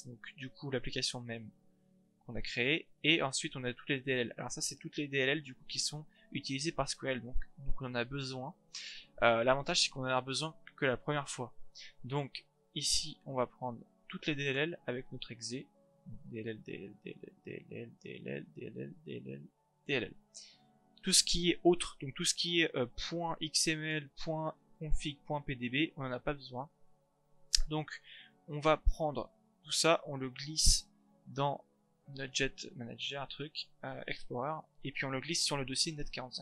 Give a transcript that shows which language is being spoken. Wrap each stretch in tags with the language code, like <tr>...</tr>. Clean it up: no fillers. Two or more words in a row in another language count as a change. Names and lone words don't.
<fr>Donc du coup l'application même qu'on a créée, et ensuite on a toutes les DLL. Alors ça c'est toutes les DLL du coup qui sont utilisées par SQL, donc on en a besoin. L'avantage c'est qu'on en a besoin que la première fois. Donc ici on va prendre toutes les DLL avec notre exe. DLL, DLL, DLL, DLL, DLL, DLL, DLL, DLL. Tout ce qui est autre, donc tout ce qui est .xml, .config, .pdb, on n'en a pas besoin. Donc on va prendre tout ça, on le glisse dans Node.js Manager, un truc, Explorer, et puis on le glisse sur le dossier net45.</fr>